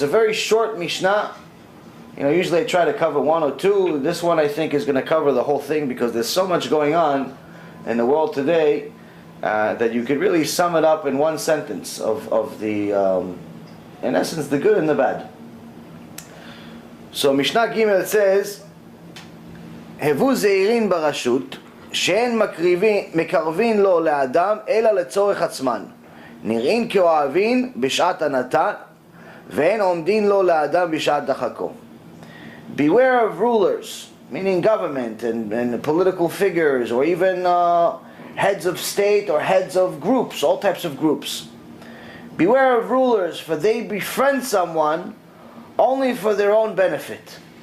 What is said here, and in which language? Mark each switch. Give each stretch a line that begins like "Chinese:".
English: It's a very short Mishnah. You know, usually I try to cover one or two. This one I think is going to cover the whole thing, because there's so much going on in the world today that you could really sum it up in one sentence of the, in essence, the good and the bad. So Mishnah Gimel says,
Hebrew: Hevu zeirin barashut, שאין מקרבין לו לאדם אלא לצורך עצמן, נראים כאוהבין בשעת הנתן, ואין עומדין לו לאדם בשעת דחקו.
English: Beware of rulers, meaning government and political figures, or even heads of state or heads of groups, all types of groups. Beware of rulers, for they befriend someone only for their own benefit.